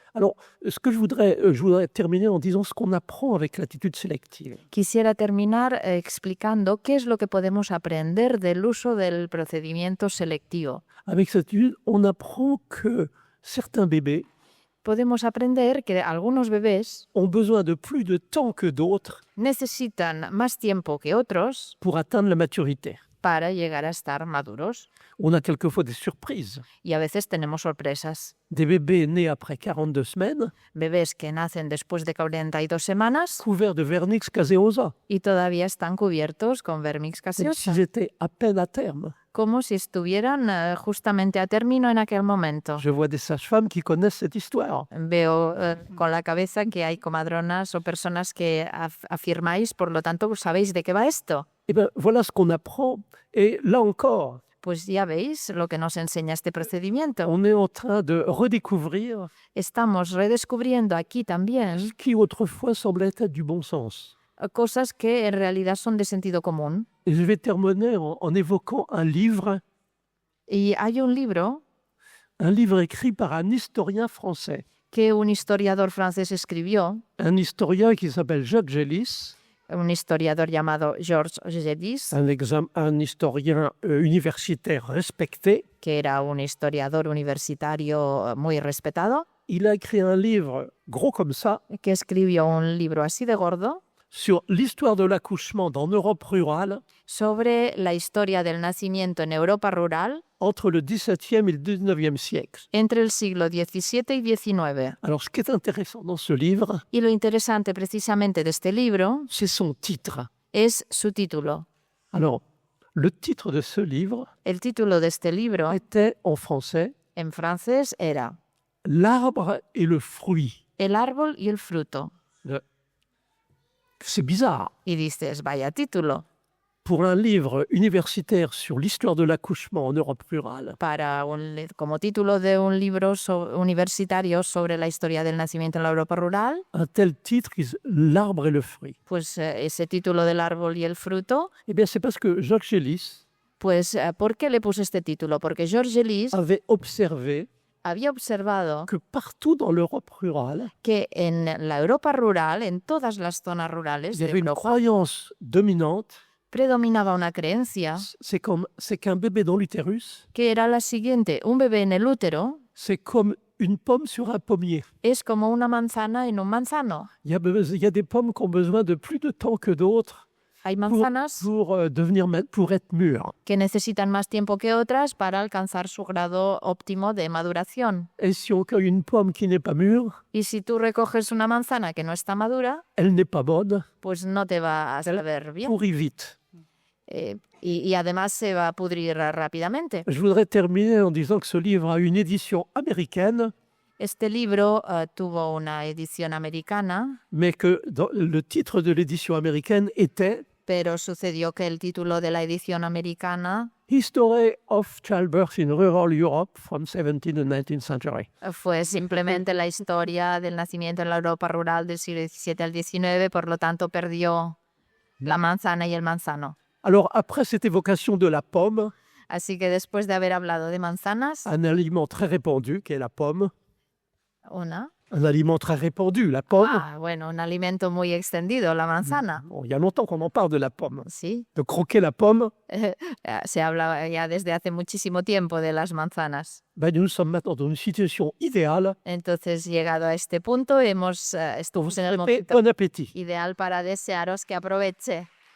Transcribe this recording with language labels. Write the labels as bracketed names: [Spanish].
[French] Alors, ce que je voudrais terminer en disant ce qu'on apprend avec l'attitude sélective. [Spanish] Quisiera terminar explicando qué es lo que podemos aprender del uso del procedimiento selectivo. [French] Avec cette attitude, on apprend que certains bébés [Spanish] Podemos aprender que algunos bebés [French] ont besoin de plus de temps que d'autres [Spanish] necesitan más tiempo que otros [French] pour atteindre la maturité. [Spanish] para llegar a estar maduros [French] On a quelquefois des surprises. [Spanish] y a veces tenemos sorpresas. [French] Des bébés nés après 42 semaines, [Spanish] Bebés que nacen después de 42 semanas [French] couverts de vernix caseosa, [Spanish] y todavía están cubiertos con vermix [French] comme [Spanish] gaseosa, [French] s'ils étaient à peine à terme. [Spanish] como si estuvieran justamente a término en aquel momento. [French] Je vois des sages-femmes qui connaissent cette histoire. [Spanish] Veo con la cabeza que hay comadronas o personas que afirmáis, por lo tanto, sabéis de qué va esto. [French] Eh bien, voilà ce qu'on apprend. Et là encore, [Spanish] Pues ya veis lo que nos enseña este procedimiento. [French] on est en train de redécouvrir [Spanish] Estamos redescubriendo aquí también [French] ce qui autrefois semblait être du bon sens. [Spanish] cosas que en realidad son de sentido común. [French] Et je vais terminer en évoquant un livre [Spanish] Y hay un libro [French] un livre écrit par un historien français, [Spanish] que un historiador francés escribió, [French] un historien qui s'appelle Jacques Gélis, [Spanish] un historiador llamado Georges Gélis, [French] un historien universitaire respecté. [Spanish] que era un historiador universitario muy respetado, [French] Il a écrit un livre gros comme ça [Spanish] que escribió un libro así de gordo [French] sur l'histoire de l'accouchement dans l'Europe rurale [Spanish] sobre la historia del nacimiento en Europa rural [French] entre le XVIIe et le XIXe siècle. [Spanish] entre el siglo XVII y XIX. [French] Alors, ce qui est intéressant dans ce livre, [Spanish] Y lo interesante precisamente de este libro [French] c'est son titre. [Spanish] es su título. [French] Alors, le titre de ce livre [Spanish] El título de este libro [French] était en français [Spanish] en francés era [French] L'arbre et le fruit. [Spanish] El árbol y el fruto. [French] C'est bizarre. [Spanish] Y dices, vaya título. [French] Pour un livre universitaire sur l'histoire de l'accouchement en Europe rurale, [Spanish] Como título de un libro universitario sobre la historia del nacimiento en la Europa rural, [French] un tel titre, L'arbre et le fruit. [Spanish] pues ese título del árbol y el fruto, [French] Eh bien, c'est parce que Jacques Gélis [Spanish] pues ¿por qué le puse este título? Porque Georges Gélis [French] avait observé [Spanish] había observado [French] que partout dans l'Europe rurale, [Spanish] que en la Europa rural, en todas las zonas rurales [French] il y [Spanish] de [French] avait une [Spanish] Europa, [French] croyance dominante, [Spanish] predominaba una creencia [French] c'est qu'un bébé dans l'utérus, [Spanish] que era la siguiente: un bebé en el útero [French] c'est comme une pomme sur un pommier. [Spanish] es como una manzana en un manzano. [French] Il y a des pommes qui ont besoin de plus de temps que d'autres [Spanish] Hay manzanas [French] pour être mûres. [Spanish] que necesitan más tiempo que otras para alcanzar su grado óptimo de maduración. [French] Et si on cueille une pomme qui n'est pas mûre, [Spanish] Y si tú recoges una manzana que no está madura, [French] elle n'est pas bonne, [Spanish] pues no te va a saber bien. [French] pourrit vite. [Spanish] Y además se va a pudrir rápidamente. [French] Je voudrais terminer en disant que ce livre a une édition américaine, [Spanish] Este libro tuvo una edición americana, [French] mais que le titre de l'édition américaine était [Spanish] pero sucedió que el título de la edición americana [English] History of Childbirth in Rural Europe from 17th to 19th Century. [Spanish] fue simplemente la historia del nacimiento en la Europa rural del siglo XVII al XIX, por lo tanto perdió la manzana y el manzano. [French] Alors, après cette évocation de la pomme, [Spanish] Así que después de haber hablado de manzanas, [French] un aliment très répandu, qui est la pomme, un aliment très répandu, la pomme. [Spanish] bueno, un alimento muy extendido, la manzana. [French] Bon, il y a longtemps qu'on en parle de la pomme. [Spanish] Sí, [French] De croquer la pomme, [Spanish] se habla ya desde hace muchísimo tiempo de las manzanas. [French] nous sommes maintenant dans une situation idéale. [Spanish] Entonces, llegado a este punto, estamos en el momento [French] Bon appétit. [Spanish] ideal para desearos que aproveche.